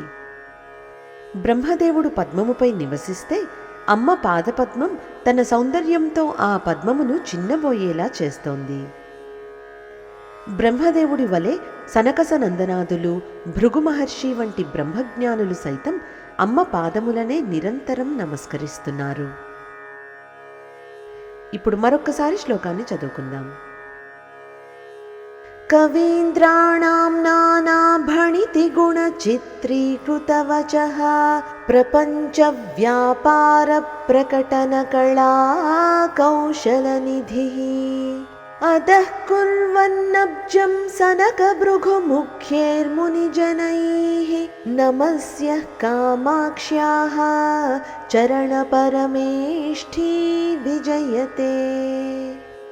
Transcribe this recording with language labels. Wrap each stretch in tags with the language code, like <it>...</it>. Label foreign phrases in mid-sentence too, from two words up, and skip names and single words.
<te>బ్రహ్మదేవుడు పద్మముపై నివసిస్తే అమ్మ పాదపద్మం తన సౌందర్యంతో ఆ పద్మమును చిన్నబోయేలా చేస్తోంది. బ్రహ్మదేవుడి వలె సనకసనందనాదులు, భృగు మహర్షి వంటి బ్రహ్మజ్ఞానులు సైతం అమ్మ పాదములనే నిరంతరం నమస్కరిస్తున్నారు. ఇప్పుడు మరొక్కసారి శ్లోకాన్ని చదువుకుందాం.</te> <sa>कवीन्द्राणां नानाभणितिगुणचित्रीकृतवचः प्रपञ्चव्यापारप्रकटनकला कौशलनिधिः अधः कुर्वन्नब्जं सनकभृगुमुख्यैर्मुनिजनैः नमस्यः कामाक्ष्याः चरणपरमेष्ठी विजयते।</sa>